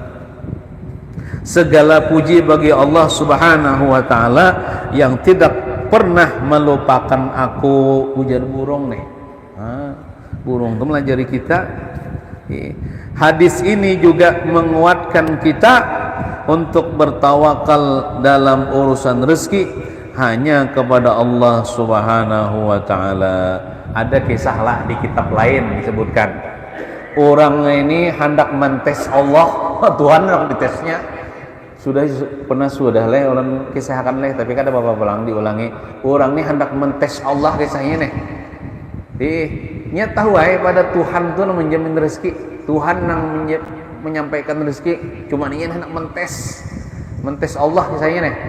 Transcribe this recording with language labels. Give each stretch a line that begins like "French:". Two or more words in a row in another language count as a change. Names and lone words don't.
Indonesian: Segala puji bagi Allah
Arabic: سبحانه وتعالى
Indonesian: yang tidak pernah melupakan aku.
Banjar: Ujar burung nih.
Indonesian: Burung itu melajari kita. Hadis ini juga menguatkan kita untuk bertawakal dalam urusan rezeki hanya kepada Allah
Arabic: سبحانه وتعالى.
Indonesian: Ada kisah lah di kitab lain disebutkan, orang ini hendak mentes Allah, Tuhan yang ditesnya.
Banjar: Sudah leh orang kisahkan leh, tapi kada apa-apa pulang diulangi. Orang ini hendak mentes Allah kisahnya nih. Nya tahu pada Tuhan tuh menjamin rezeki, Tuhan yang menyampaikan rezeki, cuma ingin hendak mentes Allah misalnya nih.